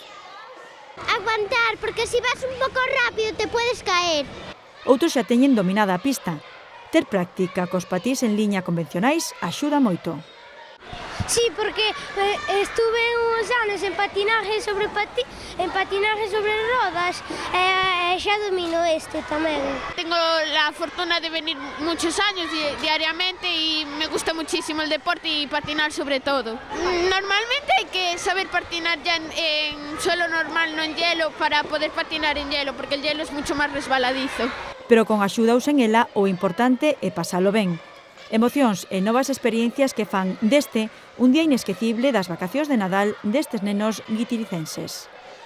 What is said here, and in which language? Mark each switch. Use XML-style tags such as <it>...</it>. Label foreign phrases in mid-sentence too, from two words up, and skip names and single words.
<gl>Aguantar, porque se vas un pouco rápido te podes caer. Outros xa teñen dominada a pista. Ter práctica cos patís en liña convencionais axuda moito. Sí, porque estuve uns anos en patinaje sobre rodas e xa domino este tamén.</gl> <es>Tengo la fortuna de venir muchos años diariamente y me gusta muchísimo el deporte y patinar sobre todo. Normalmente hay que saber patinar ya en suelo normal, no en hielo, para poder patinar en hielo, porque el hielo es mucho más resbaladizo.</es> <gl>Pero con axuda ou sen ela, o importante é pasalo ben. Emocións e novas experiencias que fan deste un día inesquecible das vacacións de Nadal destes nenos guitiricenses.</gl>